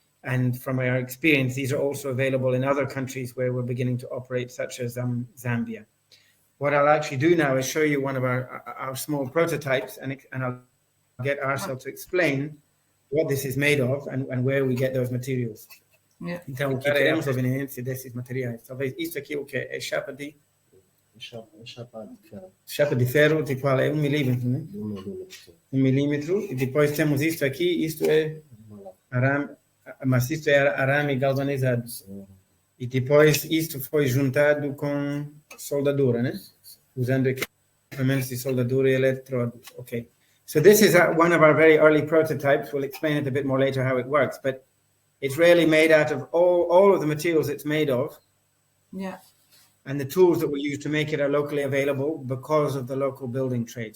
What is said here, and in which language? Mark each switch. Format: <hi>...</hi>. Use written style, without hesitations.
<en>And from our experience, these are also available in other countries where we're beginning to operate, such as Zambia. What I'll actually do now is show you one of our small prototypes, and I'll get Arcel to explain what this is made of and where we get those materials. Yeah.</en> <pt>Então, o que queremos é evidência desses materiais. Talvez isso aqui o que é chapa de ferro, de qual é 1 milímetro, né? 1 milímetro. E depois temos isto aqui, isto é arame, mas isto é arame galvanizado. E depois isto foi juntado com soldadura, né? Usando equipamentos de soldadura e eletródos. Okay.</pt> <en>So this is one of our very early prototypes. We'll explain it a bit more later how it works, but it's really made out of all of the materials it's made of. Yeah. And the tools that we use to make it are locally available because of the local building trade.</en>